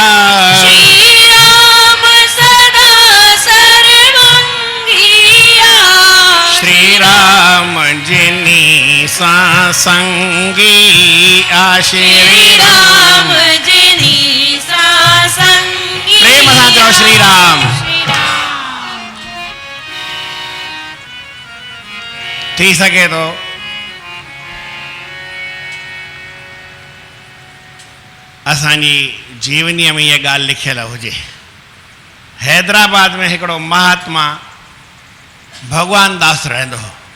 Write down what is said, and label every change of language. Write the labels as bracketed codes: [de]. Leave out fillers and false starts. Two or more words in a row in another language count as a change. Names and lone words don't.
[sd] श्री राम सदा सर्वंगिया श्री राम जिनी सां संगी श्री श्री राम जिनी संगी प्रेम सां चओ श्री राम थी सघे थो असांजी जीवनीअ में इहा ॻाल्हि लिखियल हुजे हैदराबाद में हिकिड़ो महात्मा भगवान दास रहंदो हो